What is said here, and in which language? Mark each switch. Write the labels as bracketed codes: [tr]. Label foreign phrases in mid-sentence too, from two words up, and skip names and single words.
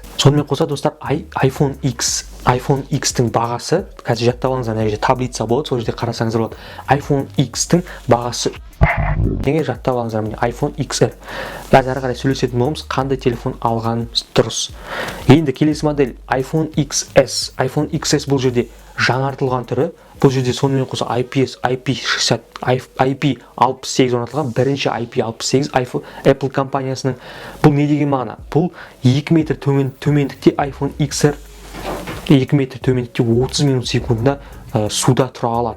[kk] Сонымен қоса достар, iPhone X-тің бағасы, қазір жаттап алыңыздар, мына жерде таблица болады, сол жерде қарасаңыздар болады. iPhone X-тің бағасы неге жаттап алыңыздар, міне iPhone XR. Қазір ары қарай сөйлесетін боламыз, қандай телефон алғанымыз дұрыс. Енді келесі модель iPhone XS. iPhone XS бұл жерде жаңартылған түрі. Бұл жерде сонымен қоса IP68 орнатылған, бірінші IP68 Apple компаниясының. Бұл не деген мағына? Бұл 2 метр төмендікте iPhone XR 2 метр төмендікте 30 минут секундына суда тұра алады.